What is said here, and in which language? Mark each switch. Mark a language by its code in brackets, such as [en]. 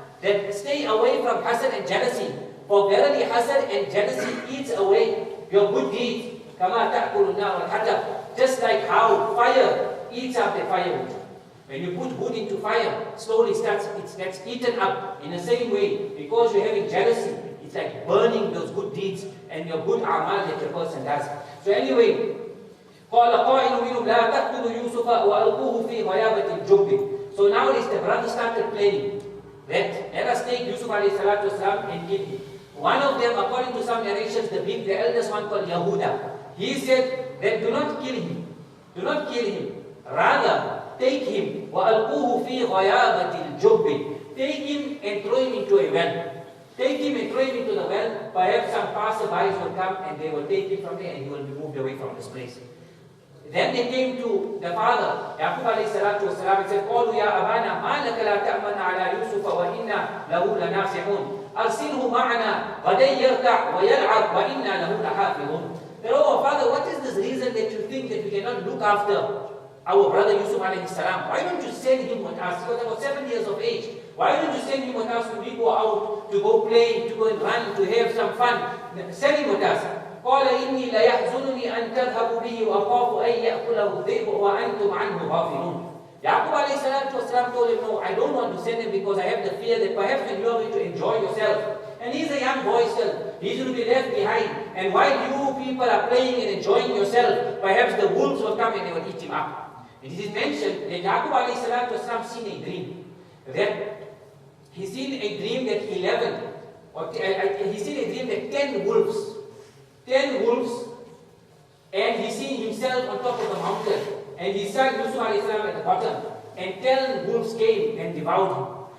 [en] That stay away from hasad and jealousy. For verily hasad and jealousy eats away your good deeds. [ar] كَمَا تَأْكُلُ النَّارُ الْحَطَبَ. [en] Just like how fire eats up the firewood. When you put wood into fire, slowly it gets eaten up. In the same way, because you're having jealousy, it's like burning those good deeds and your good amal that your person does. So anyway, [ar] قَالَ قَائِلٌ مِنْهُمْ لَا تَقْتُلُوا يُوسُفَ وَأَلْقُوهُ فِي غَيَابَةِ الْجُبِّ. [en] So nowadays the brothers started planning that let us take Yūsuf alayhi salatu wasalam and kill him. One of them, according to some narrations, the eldest one called Yahuda, he said that do not kill him. Do not kill him. Rather, take him. [ar] وَأَلْقُوهُ فِي غَيَابَةِ الْجُبِّ. [en] Take him and throw him into a well. Take him and throw him into the well. Perhaps some passerbys will come and they will take him from there and he will be moved away from this place. Then they came to the father, Yaqub alayhi salatu wasalam, and said, [ar] قَالُوا يَا أَبَانَا مَا لَكَ لَا تَأْمَنَ عَلَى يُوسُفَ وَإِنَّا لَهُ لَنَاصِحُونَ أَرْسِلْهُ مَعَنَا غَدًا يَرْتَعْ وَيَلْعَبْ وَإِنَّا لَهُ لَحَافِظُونَ. [en] But oh father, what is this reason that you think that we cannot look after our brother Yūsuf alayhi salam? Why don't you send him with us? He was about 7 years of age. Why don't you send him with us when we go out to go play, to go and run, to have some fun? Send him with us. [ar] قال إني ليحزنني أن تذهبوا به وأخاف أن يأكله الذئب وأنتم عنه غافلون. [en] Yaqub alayhi salatu wasalam told him, no, I don't want to send him because I have the fear that perhaps when you are going to enjoy yourself, and he's a young boy still, he's going to be left behind, and while you people are playing and enjoying yourself, perhaps the wolves will come and they will eat him up. It is mentioned that Yaqub alayhi salatu wasalam seen a dream, that he seen a dream that 11, or he seen a dream that 10 wolves, and he seen himself on top of the mountain, and his son Yūsuf alayhi salam at the bottom, and 10 wolves came and devoured him.